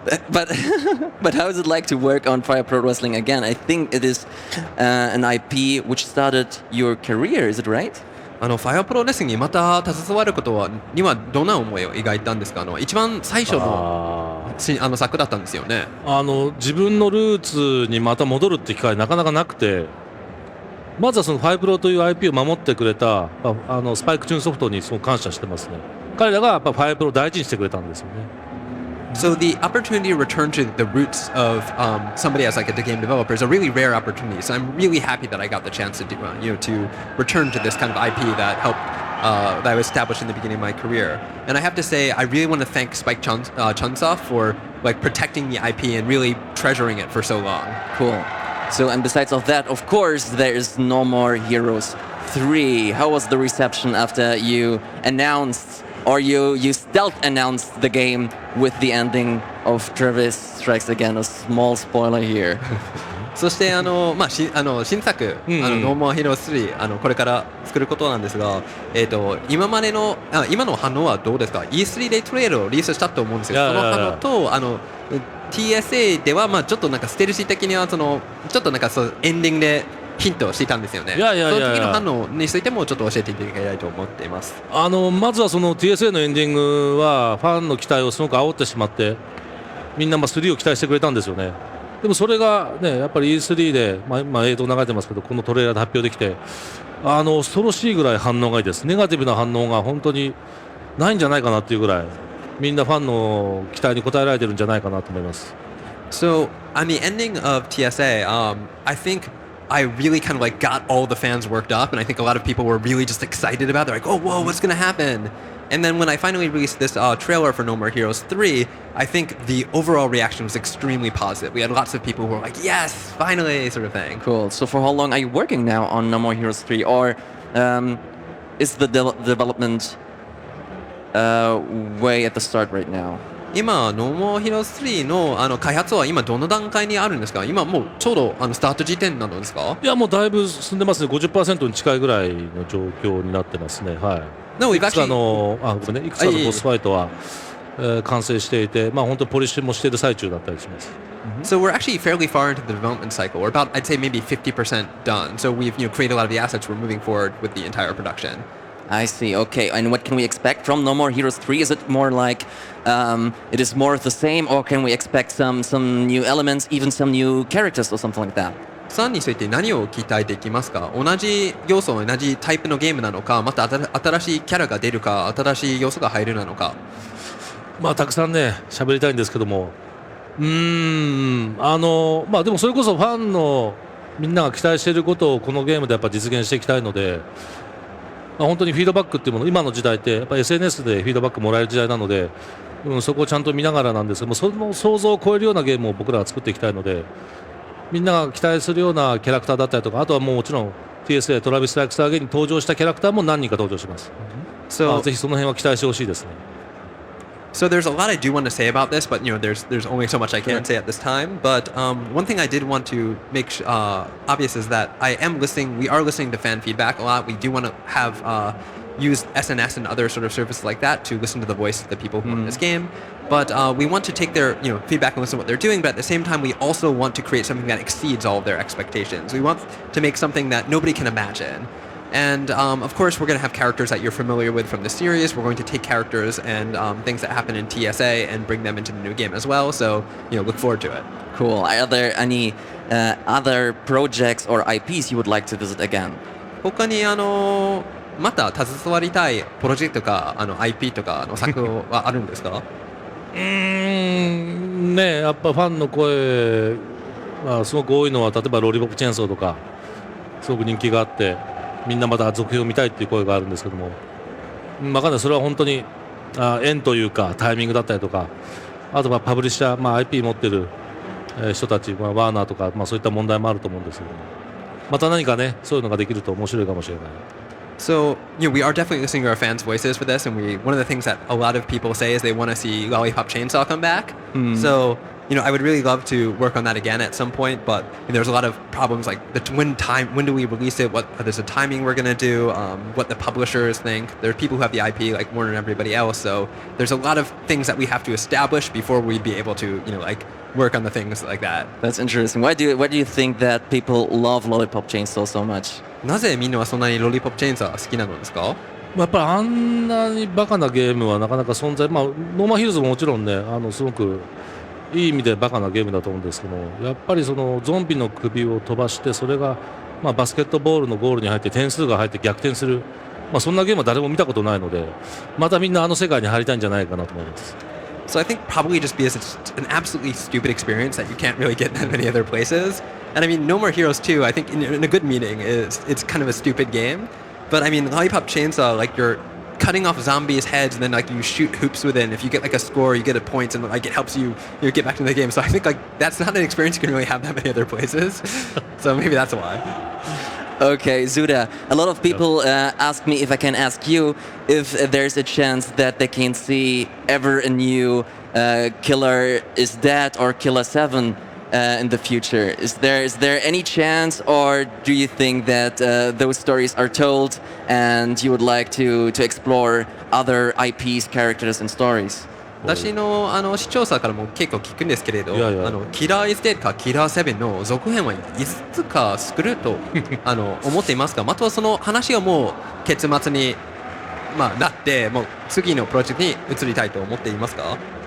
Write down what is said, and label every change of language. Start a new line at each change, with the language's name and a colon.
English: But how is it like to work on Fire Pro Wrestling again? I think it is an IP which started your career, is it right?
Japanese: ファイアプロレスリングにまた携わることにはどんな思いを描いたんですか？一番最初の作だったんですよね。自分のルーツにまた戻るって機会なかなかなくて、まずはそのファイプロという IP を守ってくれたスパイクチューンソフトにすごく感謝してますね。彼らがやっぱファイプロを大事にしてくれたんですよね。
English: So the opportunity to return to the roots of somebody as like the game developer is a really rare opportunity. So I'm really happy that I got the chance to do, to return to this kind of IP that helped that I established in the beginning of my career. And I have to say, I really want to thank Spike Chunsoft for like protecting the IP and really treasuring it for so long. Cool. So, and besides of that, of course, there is No More Heroes 3. How was the reception after you announced, or you stealth announced the game with the ending of Travis Strikes Again? A small spoiler here.
Japanese: そして新作、No More Heroes 3これから作ることなんですが、今の反応はどうですか？ E3 でトレールをリリースしたと思うんですけど、その反応とTSA ではちょっとなんかステルシー的にはちょっとなんかエンディングでヒントをしていたんですよね。その時の反応についてもちょっと教えていただきたいと思っています。まずはその TSA のエンディングはファンの期待をすごく煽ってしまってみんな3を期待してくれたんですよね。でもそれがねやっぱり E3 で、今映像流れてますけどこのトレーラーで発表できて恐ろしいぐらい反応がいいです。ネガティブな反応が本当にないんじゃないかなっていうぐらいみんなファンの期待に応えられてるんじゃないかなと思います。
English: So on the ending of TSA, I think I really kind of like got all the fans worked up, and I think a lot of people were really just excited about it. They're like, oh, whoa, what's going to happen? And then when I finally released this trailer for No More Heroes 3, I think the overall reaction was extremely positive. We had lots of people who were like, yes, finally, sort of thing. Cool. So for how long are you working now on No More Heroes 3? Or is the development way at the start right now?
Japanese: 今、ノーモアヒーローズ3の開発は今どの段階にあるんですか？今もうちょうどスタート時点なのですか？いや、もうだいぶ進んでますね。50% に近いぐらいの状況になってますね。はい。
English: No, we've
Japanese: いくつか
English: actually...
Japanese: のごめんね、いくつかのボスファイトは、完成していて、まあ本当にポリッシュもしている最中だったりします。
English: So we're actually fairly far into the development cycle. We're about, I'd say, maybe 50% done. So we've created a lot of the assets. We're moving forward with the entire production. I see. Okay, and what can we expect from No More Heroes 3? Is it more like it is more of the same, or can we expect some new elements, even some new characters or something like that?
Japanese: 3について何を期待できますか？同じ要素、同じタイプのゲームなのか、また新しいキャラが出るか、新しい要素が入るなのか。まあたくさんね喋りたいんですけども、まあでもそれこそファンのみんなが期待していることをこのゲームでやっぱ実現していきたいので、まあ、本当にフィードバックっていうもの、今の時代ってやっぱ SNS でフィードバックもらえる時代なので、そこをちゃんと見ながらなんですけども、その想像を超えるようなゲームを僕らは作っていきたいので、みんなが期待するようなキャラクターだったりとか、あとはもちろん TSA トラビス・ライクスターゲーに登場したキャラクターも何人か登場します。ぜひその辺は期待してほしいですね。
English: So there's a lot I do want to say about this, but there's only so much I can't say at this time. But one thing I did want to make obvious is that we are listening to fan feedback a lot. We do want to have use SNS and other sort of services like that to listen to the voice of the people who want this game. But we want to take their feedback and listen to what they're doing. But at the same time, we also want to create something that exceeds all of their expectations. We want to make something that nobody can imagine. And of course, we're going to have characters that you're familiar with from the series. We're going to take characters and things that happen in TSA and bring them into the new game as well. So, look forward to it. Cool. Are there any other projects or IPs you would like to visit again?
Japanese: 他にまた携わりたいプロジェクトとかIP とかの作品はあるんですか？ね、やっぱファンの声がすごく多いのは、例えばロリポップチェーンソーとかすごく人気があって、みんなまた続編を見たいっていう声があるんですけども、分かんない、それは本当に縁というかタイミングだったりとか、あとはパブリッシャー、IP 持ってる人たち、ワーナーとか、そういった問題もあると思うんですけども、また何かねそういうのができると面白いかもしれない。
English: So, we are definitely listening to our fans' voices for this, and one of the things that a lot of people say is they want to see Lollipop Chainsaw come back. So, I would really love to work on that again at some point, but there's a lot of problems like when do we release it? What there's a timing we're gonna do? What the publishers think? There are people who have the IP like Warner and everybody else, so there's a lot of things that we have to establish before we'd be able to, work on the things like that. That's interesting. Why do you think that people love Lollipop Chainsaw so much?
Japanese: なぜみんなはそんなにロリポップチェーンサー好きなのですか？やっぱりあんなにバカなゲームはなかなか存在、ノーマンヒルズももちろんねすごくいい意味でバカなゲームだと思うんですけど、やっぱりそのゾンビの首を飛ばしてそれがバスケットボールのゴールに入って点数が入って逆転する、そんなゲームは誰も見たことないので、またみんな世界に入りたいんじゃないかなと思います。
English: So I think probably just because it's an absolutely stupid experience that you can't really get that many other places. And I mean, No More Heroes 2, I think in a good meaning it's kind of a stupid game. But I mean, Lollipop Chainsaw, like you're cutting off zombies' heads and then like you shoot hoops within. If you get like a score, you get a point and like it helps you get back into the game. So I think like that's not an experience you can really have that many other places. So maybe that's why. Okay, Suda, a lot of people ask me if I can ask you if there's a chance that they can see ever a new Killer is Dead or Killer 7 in the future. Is there any chance, or do you think that those stories are told and you would like to explore other IPs, characters and stories?
Japanese: 私の視聴者からも結構聞くんですけれど、キラー・イズ・デッドかキラー7の続編はいつか作ると思っていますか？またはその話がもう結末に、なってもう次のプロジェクトに移りたいと思っていますか？